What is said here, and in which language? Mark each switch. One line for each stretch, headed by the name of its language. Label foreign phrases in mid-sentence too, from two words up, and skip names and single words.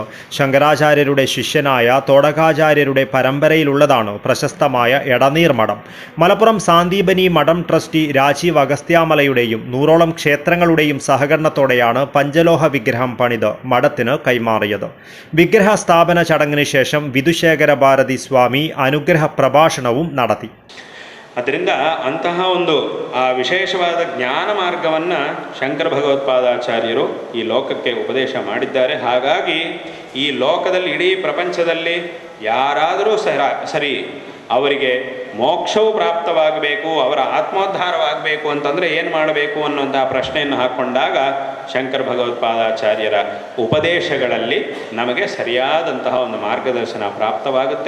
Malayalam: ശങ്കരാചാര്യരുടെ ശിഷ്യനായ തോടകാചാര്യരുടെ പരമ്പരയിലുള്ളതാണ് പ്രശസ്തമായ എടനീർ മഠം. മലപ്പുറം സാന്ദീപനി മഠം ട്രസ്റ്റി രാജീവ് അഗസ്ത്യാമലയുടെയും 100ഓളം ക്ഷേത്രങ്ങളുടെയും സഹകരണത്തോടെയാണ് പഞ്ചലോഹ വിഗ്രഹം പണിത് മഠത്തിന് കൈമാറിയത്. വിഗ്രഹ സ്ഥാപന ചടങ്ങിന് ശേഷം വിധുശേഖര ഭാരതി സ്വാമി അനുഗ്രഹ പ്രഭാഷണവും നടത്തി.
Kannada: ಅದರಿಂದ ಅಂತಹ ಒಂದು ವಿಶೇಷವಾದ ಜ್ಞಾನ ಮಾರ್ಗವನ್ನು ಶಂಕರ ಭಗವತ್ಪಾದಾಚಾರ್ಯರು ಈ ಲೋಕಕ್ಕೆ ಉಪದೇಶ ಮಾಡಿದ್ದಾರೆ. ಹಾಗಾಗಿ ಈ ಲೋಕದಲ್ಲಿ ಇಡೀ ಪ್ರಪಂಚದಲ್ಲಿ ಯಾರಾದರೂ ಸರಿ ಅವರಿಗೆ ಮೋಕ್ಷವು ಪ್ರಾಪ್ತವಾಗಬೇಕು, ಅವರ ಆತ್ಮೋದ್ಧಾರವಾಗಬೇಕು ಅಂತಂದರೆ ಏನು ಮಾಡಬೇಕು ಅನ್ನೋಂಥ ಪ್ರಶ್ನೆಯನ್ನು ಹಾಕ್ಕೊಂಡಾಗ ಶಂಕರ ಭಗವತ್ಪಾದಾಚಾರ್ಯರ ಉಪದೇಶಗಳಲ್ಲಿ ನಮಗೆ ಸರಿಯಾದಂತಹ ಒಂದು ಮಾರ್ಗದರ್ಶನ ಪ್ರಾಪ್ತವಾಗುತ್ತೆ.